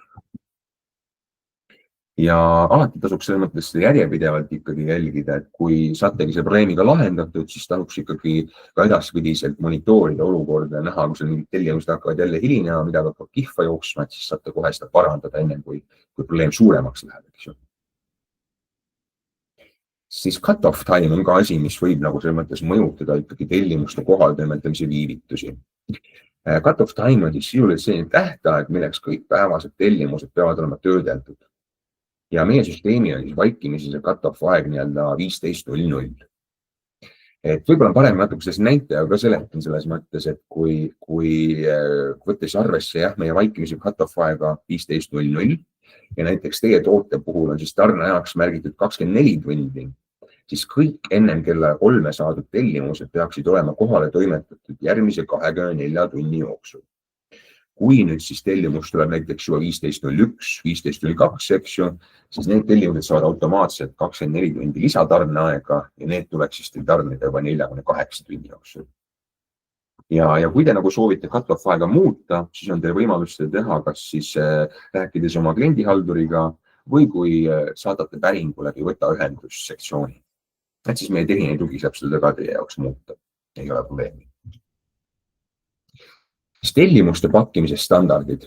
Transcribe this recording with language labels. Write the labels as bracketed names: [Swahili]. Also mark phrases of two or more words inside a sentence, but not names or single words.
[Estonian] Ja alati tasuks selles mõttes järjepidevalt ikkagi jälgida, et kui saategi see probleemiga lahendatud, siis tasuks ikkagi ka edaspidiselt monitoorida olukorda ja näha, kui mingid tellimused hakkavad jälle hilinema, mida hakkab kihva jooksma, et siis saate kohe seda parandada enne, kui probleem suuremaks läheb, eks ju. Siis [English] cut-off time [Estonian] on ka asi, mis võib nagu selles mõttes mõjutada ikkagi tellimuste kohaltoimetamise viivitusi. [English] Cut-off time [Estonian] on siis sisuliselt selline tähtaeg, milleks kõik päevased tellimused peavad olema töödeldud. Ja meie süsteemi on siis vaikimisi see cut-off aeg nii-öelda 15:00. Et võib-olla on parem natuke selles näitajaga ka seletan selles mõttes, et kui võttes arvesse jah, meie vaikimise cut-off aega 15:00 ja näiteks teie toote puhul on siis tarneajaks märgitud 24 tundi, siis kõik ennem kella 3 saadud tellimused peaksid olema kohale toimetatud järgmise 24 tunni jooksul. Kui nüüd siis tellimus tuleb näiteks juba 15:01, 15:02, eks ju, siis need tellimused saavad automaatselt 24 tundi lisatarneaega ja need tuleks siis teil tarnida juba 48 tunni jooksul. Ja kui te nagu soovite cut-off aega muuta, siis on teil võimalus seda teha, kas siis rääkides oma kliendihalduriga või kui saadate päringu läbi võta ühendussektsiooni. Et siis meie tehniline tugi saab seda ka teie jaoks muuta. Ei ole probleemi. Tellimuste pakkimise standardid.